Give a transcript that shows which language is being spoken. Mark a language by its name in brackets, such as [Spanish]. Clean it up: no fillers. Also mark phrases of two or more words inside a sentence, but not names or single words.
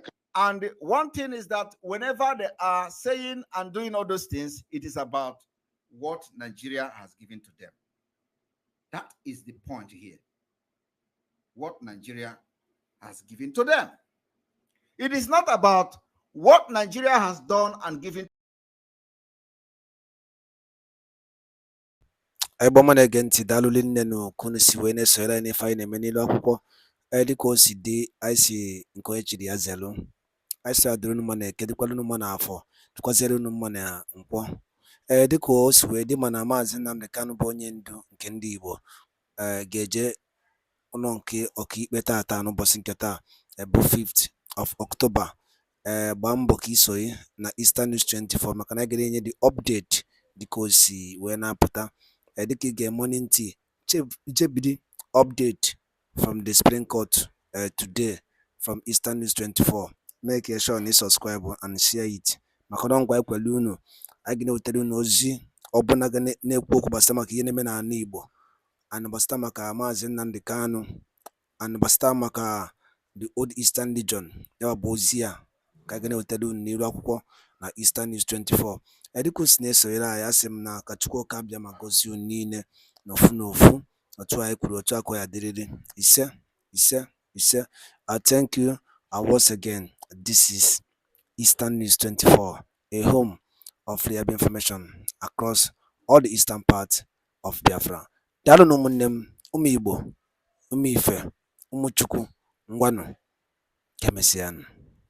[English] And one thing is that whenever they are saying and doing all those things, it is about what Nigeria has given to them. That is the point here. What Nigeria has given to them. It is not about what Nigeria has done and given. [Igbo] Eboma na-ege ntị daalụli nne na kunu si wee na-esonyere anyị n'ife anyị na-eme n'ilu akwụkwọ dịka o si dị anyị si nke onye chiri ya zelu anyị si adịrị unu mma na eke dịkwara unu mma na afọ dịkwazịrị unu mma na nkwọ dịka o si wee dị mana Maazị Nnamdi Kanu bụ onye ndu nke ndị Igbo ga-eje ụlọ nke ọkaikpe tata n'ụbọchị nke taa bụ [English] 5th of October [Igbo] gbaa mbọ ka isonye na Eastern News 24 maka na anyị ga-enye dị update dịka o si wee na-apụta dịka ị ga-eme ntị Jebidi [English] update from the Supreme Court today from Eastern News 24. Make sure you subscribe and share it. [Igbo] Maka na ngwa ekwelu unu a ga na-ewetara unu ozi ọbụna ga na-ekwu okwu gbasara maka ihe na-eme n'ala Igbo, and gbasara maka Maazị Nnamdi Kanu, and gbasara maka [English] the old Eastern Region. [Igbo] Ya bụ ozi a ka a ga na-ewetara unu n'iru akwụkwọ na Eastern News 24. Dịka o si na-esonyere anyị, asị m na ka Chukwu ka bịa ma gọzie unu niile n'ofu n'ofu, otu anyị kwuru, otu aka ya dịrịrị. Ise ise. [English] I thank you, and once again, this is Eastern News 24, a home of reliable information across all the eastern part of Biafra. [Igbo] Daalụ na ụmụnne m, ụmụ Igbo, ụmụ Ife, ụmụ Chukwu, ngwanụ, ka emesịanụ.